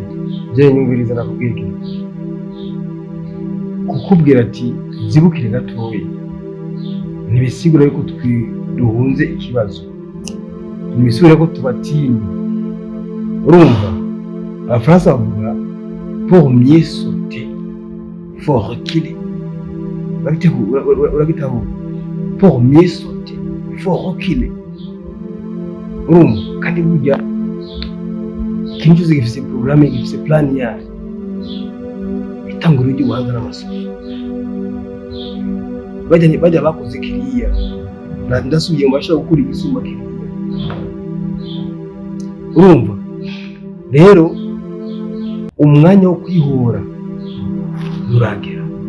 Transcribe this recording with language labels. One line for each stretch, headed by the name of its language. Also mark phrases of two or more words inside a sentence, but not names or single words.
Rundi: je nyumviriza nakubwiye kukubwira ati zibukire gatoya ntibisigura yuko duhunze ikibazo ntibisigura ko tubatinya urumva abafaransa bavuga
French: pour mieux sauter faut reculer
Rundi: uragitaho
French: pour mieux sauter faut reculer
Rundi: urumva kandi burya ikintu cyose gifise programme gifise plan yayo itangura ry'ubuhanga n'amasomo bajya bakoze kiriya ndasubiye mu bashaka gukora igisumba kiriya urumva rero umwanya wo kwihora nturagera